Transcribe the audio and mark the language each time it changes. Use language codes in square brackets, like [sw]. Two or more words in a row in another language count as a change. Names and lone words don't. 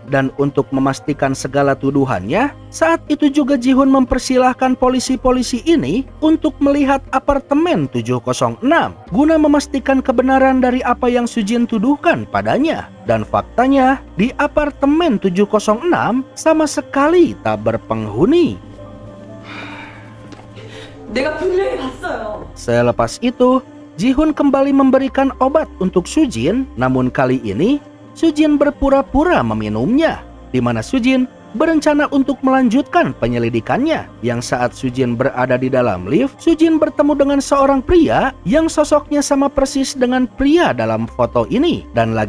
[id] Dan untuk memastikan segala tuduhannya, saat itu juga Ji-hoon mempersilahkan polisi-polisi ini untuk melihat apartemen 706 guna memastikan kebenaran dari apa yang Sujin tuduhkan padanya. Dan faktanya, di apartemen 706 sama sekali tak berpenghuni. [ko] 내가 분명히 봤어요. [id] Selepas itu, Ji-hoon kembali memberikan obat untuk Sujin, namun kali ini Sujin berpura-pura meminumnya, di mana Sujin berencana untuk melanjutkan penyelidikannya. Yang saat Sujin berada di dalam lift, Sujin bertemu dengan seorang pria yang sosoknya sama persis dengan pria dalam foto ini.